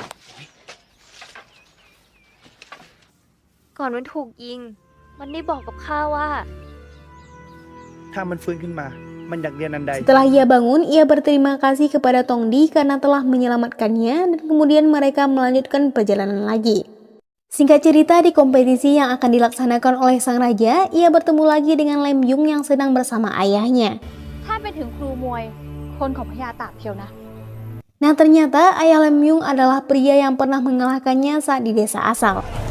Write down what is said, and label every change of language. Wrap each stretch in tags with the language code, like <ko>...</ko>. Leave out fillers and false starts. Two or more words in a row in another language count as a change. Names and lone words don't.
<th>ก่อนมันถูกยิง มันได้บอกกับข้าว่า ถ้ามันฟื้นขึ้นมา มันอยากเรียนอันใด</th> <id>Setelah ia bangun, ia berterima kasih kepada Tongdi karena telah menyelamatkannya dan kemudian mereka melanjutkan perjalanan lagi. Singkat cerita, di kompetisi yang akan dilaksanakan oleh sang raja, ia bertemu lagi dengan Lem Yung yang sedang bersama ayahnya.</id> <th>ถ้าเป็นถึงครูมวย คนของพญาตากเชียวนะ</th> <id>Nah ternyata ayah Lem Yung adalah pria yang pernah mengalahkannya saat di desa asal.</id>